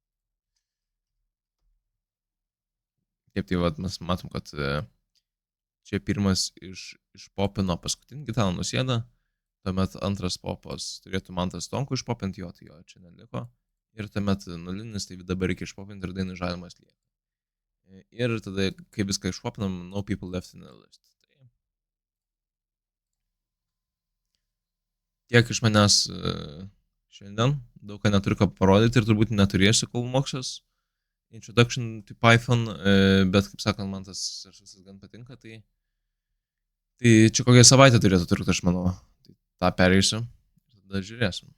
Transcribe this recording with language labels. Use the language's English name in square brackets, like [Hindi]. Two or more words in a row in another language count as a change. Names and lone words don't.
[Lithuanian] Taip, tai vat, mes matom, kad čia pirmas išpopino paskutinį Gitaną Nausėdą, tuomet antras popas turėtų Mantas Stonko išpopinti, jo, tai jo čia neliko. Ir tuomet nulinis, tai dabar reikia išpopinti ir Dainius Žalimas lieka. Ir tada, kai viską išpopinam, [English] no people left in the list. [Lithuanian] Tai tiek iš manęs šiandien, daug ką neturiu ką parodyti ir turbūt neturėsiu, kol moksiuos Introduction to Python, bet kaip sakant, man tas visas gan patinka, tai čia kokią savaitę turėtų turėti, aš manau, tai tą pereisiu ir tada žiūrėsim.